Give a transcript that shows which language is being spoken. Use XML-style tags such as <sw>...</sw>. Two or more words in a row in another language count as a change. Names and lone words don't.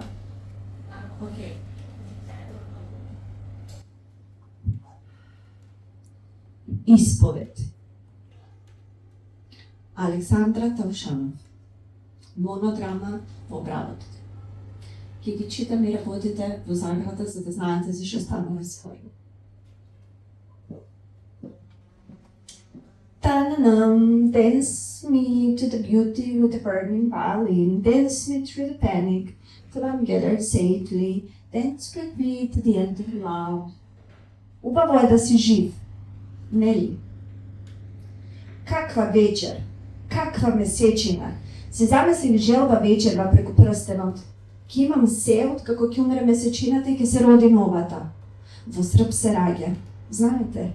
<mk>Окей. Исповед. Александра Таушанов. Монодрама во обработка. Ќе ги читам и работите во заграда за да знаете зашто станува свој.</mk> <en>Ta-na-nam, dance me to the beauty with the burning violin, dance me through the panic till I'm gathered safely, dance with me to the end of love.</en> <mk>Убаво е да си жив, нели? Каква вечер, каква месечина. Се замислив желба вечерва преку прстенот. Ке имам се откако ќе умре месечината и ќе се роди новата. Во Срп се раѓа, знаете?</mk>